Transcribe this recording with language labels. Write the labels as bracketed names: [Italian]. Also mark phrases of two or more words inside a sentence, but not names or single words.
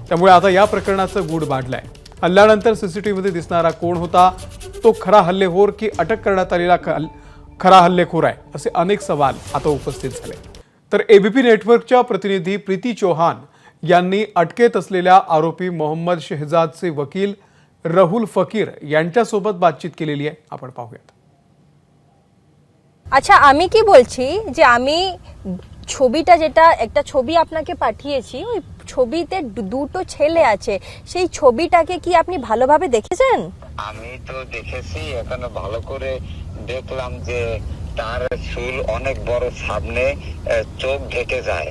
[Marathi] त्यामुळे आता या प्रकरणाचं गूढ वाढलंय। हल्ल्यानंतर सीसीटीव्हीमध्ये दिसणारा कोण होता, तो खरा हल्लेखोर की अटक करण्यात आलेला खरा हल्लेखोर आहे, असे अनेक सवाल आता उपस्थित झाले। तर एबीपी नेटवर्कच्या प्रतिनिधी प्रीती चौहान यांनी अटकेत असलेल्या आरोपी मोहम्मद शहजादचे वकील राहुल फकीर यांच्यासोबत बातचीत केलेली आहे, आपण पाहूयात। [Bangla] আচ্ছা, আমি কি বলছি যে আমি ছবিটা যেটা একটা ছবি আপনাকে পাঠিয়েছি, ওই ছবিতে দুটো ছেলে আছে, সেই ছবিটাকে কি আপনি ভালোভাবে দেখেছেন? আমি তো দেখেছি, এখানে ভালো করে দেখলাম যে তার চুল অনেক বড়, সামনে চোখ ঢেকে যায়।